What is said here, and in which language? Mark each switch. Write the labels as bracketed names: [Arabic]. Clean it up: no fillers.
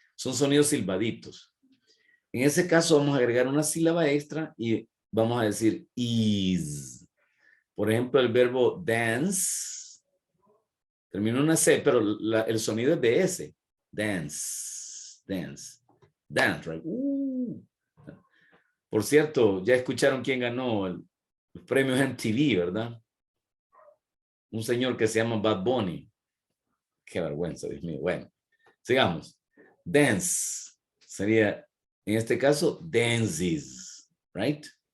[Spanish] Son sonidos silbaditos. En ese caso vamos a agregar una sílaba extra y vamos a decir is. Por ejemplo, el verbo dance termina en una C, pero el sonido es de S. [English] Dance, dance, dance, right? [Spanish] Por cierto, ya escucharon quién ganó los premios MTV, ¿verdad? Un señor que se llama Bad Bunny. Qué vergüenza, Dios mío. Bueno, sigamos. Dance sería, en este caso, dances, right?